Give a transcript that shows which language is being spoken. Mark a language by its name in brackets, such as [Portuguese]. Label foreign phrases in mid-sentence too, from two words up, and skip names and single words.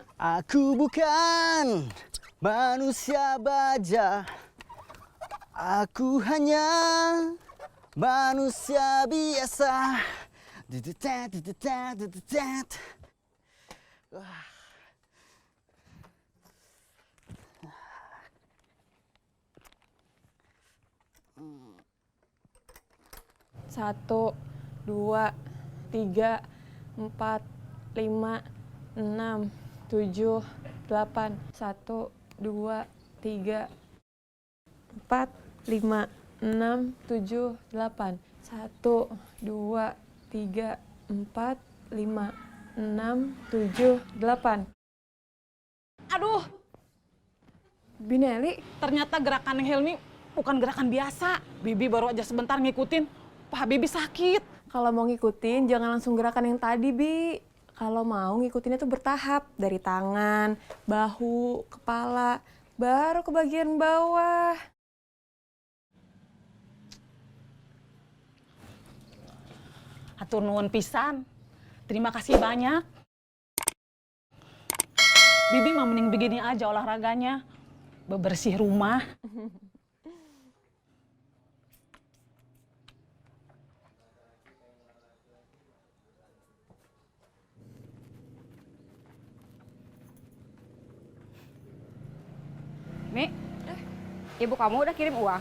[Indonesian] Aku bukan manusia baja. Aku hanya manusia biasa. Dudutet, dudutet, dudutet. Wah. Satu, dua, tiga, empat, lima, enam, tujuh, delapan. Satu, dua, tiga, empat, lima, enam, tujuh, delapan. Satu, dua, tiga, empat, lima, enam, tujuh, delapan. Aduh, Bineli, ternyata gerakan Helmi bukan gerakan biasa. Bibi baru aja sebentar ngikutin. Paha Bibi sakit. kalau mau ngikutin jangan langsung gerakan yang tadi, Bi. Kalau mau ngikutinnya tuh bertahap. Dari tangan, bahu, kepala, baru ke bagian bawah. [Sundanese] Hatur nuhun pisan. [Indonesian] Terima kasih banyak. Bibi mah mending begini aja olahraganya. Bebersih rumah. Mi, ibu kamu udah kirim uang.